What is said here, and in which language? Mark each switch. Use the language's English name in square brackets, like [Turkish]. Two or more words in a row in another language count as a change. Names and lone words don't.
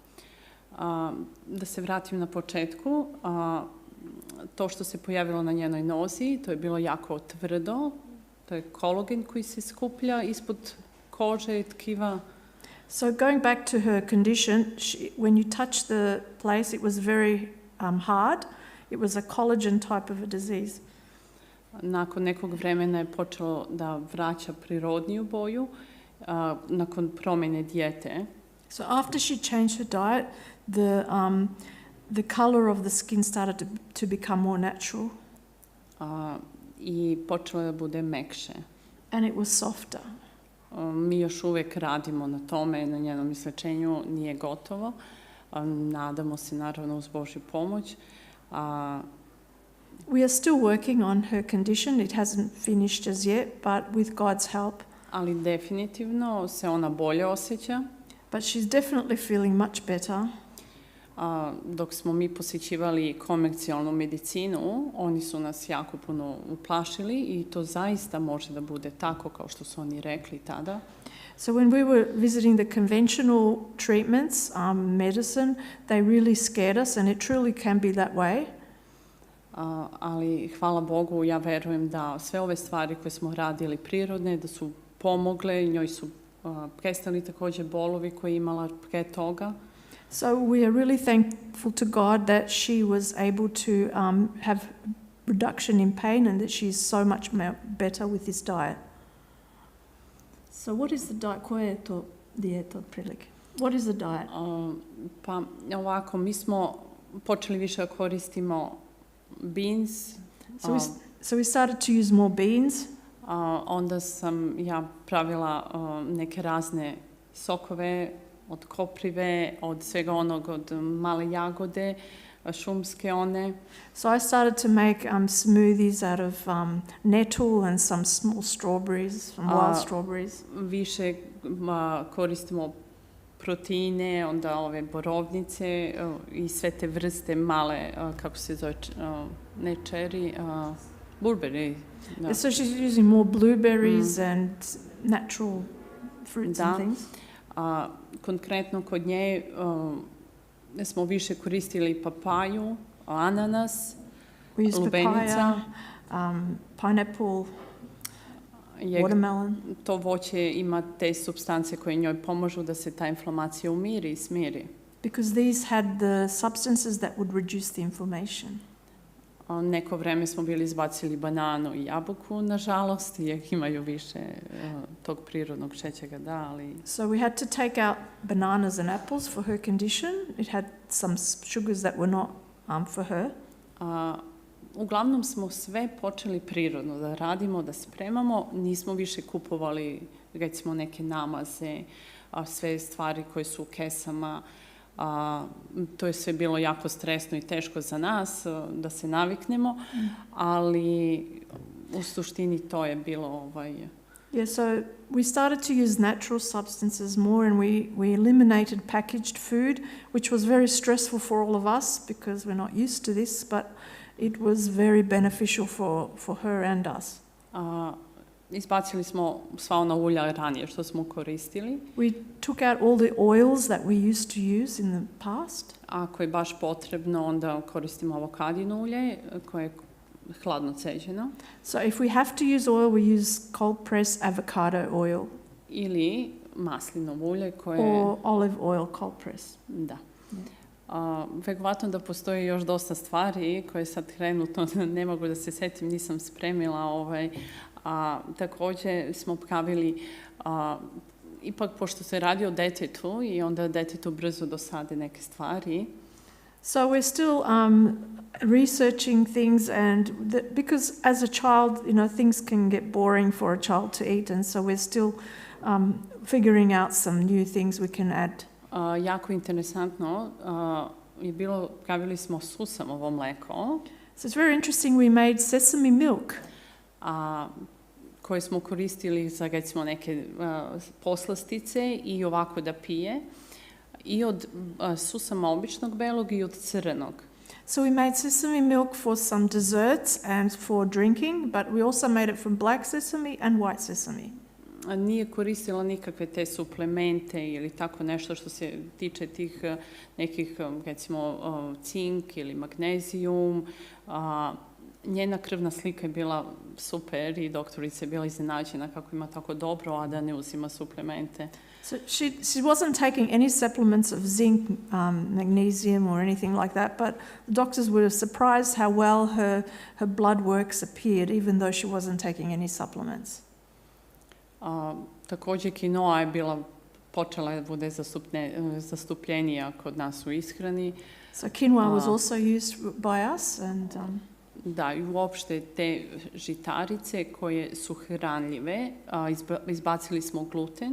[Serbian] Da se vratim na početku, to što se pojavilo na njenoj nozi, to je bilo jako tvrdo, to je kolagen koji se skuplja ispod kože i tkiva. [English] So going back to her condition, when you touch the place, it was very hard. It was a collagen type of a disease. [Serbian] Nakon nekog vremena je počelo da vraća prirodniju boju, nakon promjene dijete. [English] So after she changed her diet, the color of the skin started to become more natural. [Serbian] I počelo da bude mekše. [English] And it was softer. [Serbian] Mi još uvijek radimo na tome, na njenom izlečenju, nije gotovo. Nadamo se naravno uz Božju pomoć. [English] We are still working on her condition. It hasn't finished as yet, but with God's help. [Serbian] Ali definitivno se ona bolje osjeća. [English] But she's definitely feeling much better. [Serbian] dok smo mi posjećivali komercijalnu medicinu, oni su nas jako puno uplašili i to zaista može da bude tako kao što su oni rekli tada. [English] So when we were visiting the conventional treatments, medicine, they really scared us, and it truly can be that way. [Serbian] Ali hvala Bogu, ja verujem da sve ove stvari koje smo radili prirodne, da su pomogle, njoj su prestali također bolovi koje je imala pre toga. [English] So we are really thankful to God that she was able to have reduction in pain and that she's so much better with this diet. So what is the diet? [Serbian] Koja je to dijeta otprilike? [English] What is the diet? [Serbian] Pa ovako, mi smo počeli više da koristimo beans. [English] So we started to use more beans. [Serbian] Onda sam ja pravila neke razne sokove od koprive, od svega onog, od male jagode, šumske one. [English] So I started to make smoothies out of nettle and some small strawberries, some wild strawberries. [Serbian] Više koristimo proteine, onda ove borovnice i sve te vrste male, kako se zove, ne [English] cherry, blueberry. [Serbian] Da. [English] So she's using more blueberries and natural fruits and things. [Serbian] Konkretno kod nje smo više koristili papaju, ananas, lubenica. [English] Pineapple, watermelon. [Serbian] To voće ima te supstance koje njoj pomažu da se ta inflamacija umiri i smiri. [English] Because these had the substances that would reduce the inflammation. [Serbian] Neko vreme smo bili izbacili bananu i jabuku, nažalost, jer imaju više tog prirodnog šećera, da, ali... [English] So we had to take out bananas and apples for her condition. It had some sugars that were not for her. [Serbian] Uglavnom smo sve počeli prirodno da radimo, da spremamo. Nismo više kupovali, recimo, neke namaze, sve stvari koje su u kesama. To je sve bilo jako stresno i teško za nas da se naviknemo, ali u suštini to je bilo [English] Yeah, so we started to use natural substances more, and we eliminated packaged food, which was very stressful for all of us because we're not used to this, but it was very beneficial for her and us. [Serbian] Izbacili smo sva ona ulja ranije što smo koristili. [English] We took out all the oils that we used to use in the past. [Serbian] Ako je baš potrebno, onda koristimo avokadino ulje koje je hladno ceđeno. [English] So if we have to use oil, we use cold press avocado oil. [Serbian] Ili maslinovo ulje koje... [English] Or olive oil cold press. [Serbian] Da. Verovatno da postoji još dosta stvari koje sad trenutno ne mogu da se setim, nisam spremila. Također smo pravili, ipak pošto se radi o detetu i onda detetu brzo dosade neke stvari. [English] So we're still researching things, and because as a child, you know, things can get boring for a child to eat, and so we're still figuring out some new things we can add. [Serbian] Jako interesantno je bilo, pravili smo susamovo mleko. [English] So it's very interesting, we made sesame milk. [Serbian] Koje smo koristili za, recimo, neke poslastice i ovako da pije. I od susama običnog belog i od crvenog. [English] So we made sesame milk for some desserts and for drinking, but we also made it from black sesame and white sesame. [Serbian] Nije koristila nikakve te suplemente ili tako nešto što se tiče tih nekih, recimo, cink ili magnezijum. Njena krvna slika je bila super i doktorica je bila iznenađena kako ima tako dobro, a da ne uzima suplemente. [English] So she wasn't taking any supplements of zinc, magnesium or anything like that, but the doctors were surprised how well her blood works appeared, even though she wasn't taking any supplements. [Serbian] Također quinoa je bila počela da bude zastupljenija kod nas u ishrani. [English] So quinoa was also used by us, and [Serbian] da, i uopšte te žitarice koje su hranljive, izbacili smo gluten.